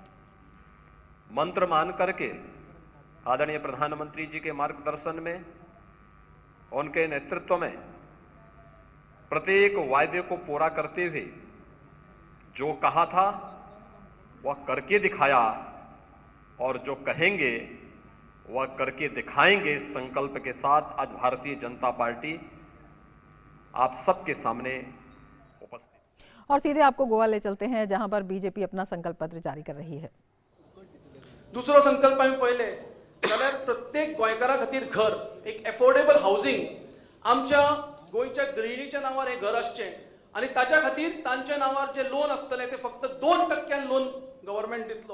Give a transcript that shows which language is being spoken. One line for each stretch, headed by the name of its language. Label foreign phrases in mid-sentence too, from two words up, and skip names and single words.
Hindi: मंत्र मान करके आदरणीय प्रधानमंत्री जी के मार्गदर्शन में उनके नेतृत्व में प्रत्येक वायदे को पूरा करते हुए जो कहा था वह करके दिखाया और जो कहेंगे वह करके दिखाएंगे। इस संकल्प के साथ आज भारतीय जनता पार्टी आप सबके सामने उपस्थित। और सीधे आपको गोवा ले चलते हैं, जहां पर बीजेपी अपना संकल्प पत्र जारी कर रही है।
Konkani: दुसरो संकल्प आम्ही पहिले जाल्यार प्रत्येक गोंयकारा खातीर घर, एक
English: affordable housing
Konkani: आमच्या गोंयच्या गृहिणीच्या नावार हे घर आसचें आणि ताच्या खातीर तांच्या नावार जे लोन आसतले ते फक्त 2%
English: loan government
Konkani: दितलो।